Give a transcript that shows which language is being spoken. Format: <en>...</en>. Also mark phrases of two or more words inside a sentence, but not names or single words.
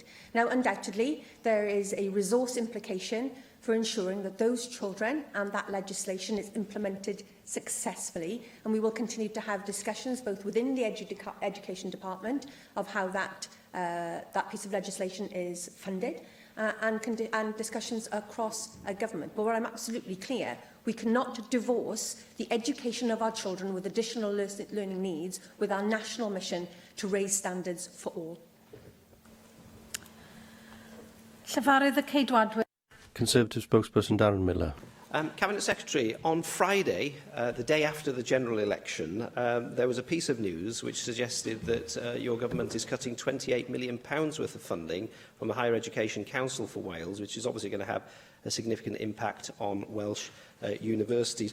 <en>Now, undoubtedly, there is a resource implication for ensuring that those children and that legislation is implemented successfully, and we will continue to have discussions both within the Education Department of how that piece of legislation is funded and discussions across government. But where I'm absolutely clear, we cannot divorce the education of our children with additional learning needs with our national mission to raise standards for all.</en> <cy>Llefarydd y Ceidwadwyr.</cy> <en>Conservative spokesperson Darren Miller. Cabinet Secretary, on Friday, the day after the general election, there was a piece of news which suggested that your government is cutting £28 million worth of funding from the Higher Education Council for Wales, which is obviously going to have a significant impact on Welsh universities.</en>